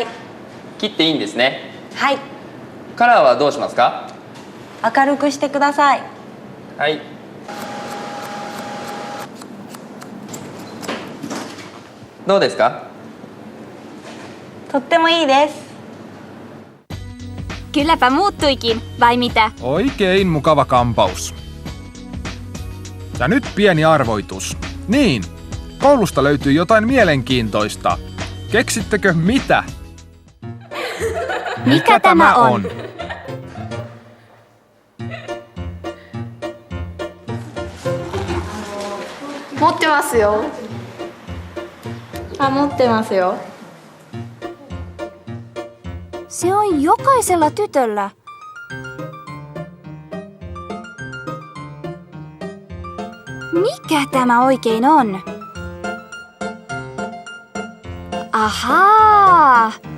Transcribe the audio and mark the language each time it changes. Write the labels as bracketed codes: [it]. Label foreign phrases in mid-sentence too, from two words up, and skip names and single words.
[ja] 切っていいんですね。はい。カラーはどうしますか？明るくしてください。はい。どうですか？とってもいいです。 [fi] Kylläpä muuttuikin, vai mitä? Oikein mukava kampaus. Ja nyt pieni arvoitus. Niin, koulusta löytyy jotain mielenkiintoista. Keksittekö mitä? Mikä tämä on? [ja] 持ってますよ。持ってますよ。 [fi] Se on jokaisella tytöllä. Mikä tämä oikein on? Ahaa!